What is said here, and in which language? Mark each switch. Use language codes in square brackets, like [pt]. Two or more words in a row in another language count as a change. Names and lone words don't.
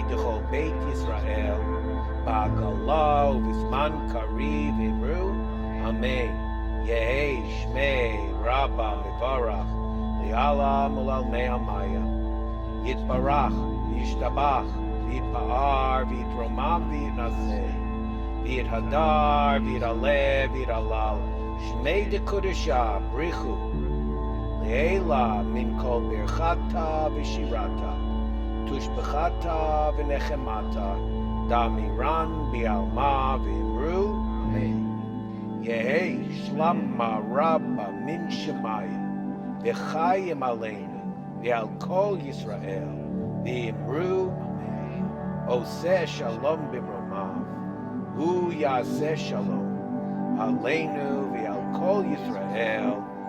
[arc] דכל בית ישראל בעגלא ובזמן קריב אמרו אמן יהא שמה רבא מברך לעלם ולעלמי עלמיא יתברך וישתבח ויתפאר, ויתרומם, ויתנשא, ויתהדר, ויתעלה, ויתהלל, שמה דקדשא, brichu, לעלא מן כל ברכתא ושירתא, תשבחתא ונחמתא, דאמירן בעלמא ואמרו, אמן. יהא שלמא רבא מן שמיא, וחיים עלינו, ועל כל ישראל, ואמרו, [he] עשה שלום במרומיו, הוא יעשה שלום, עלינו ועל כל ישראל.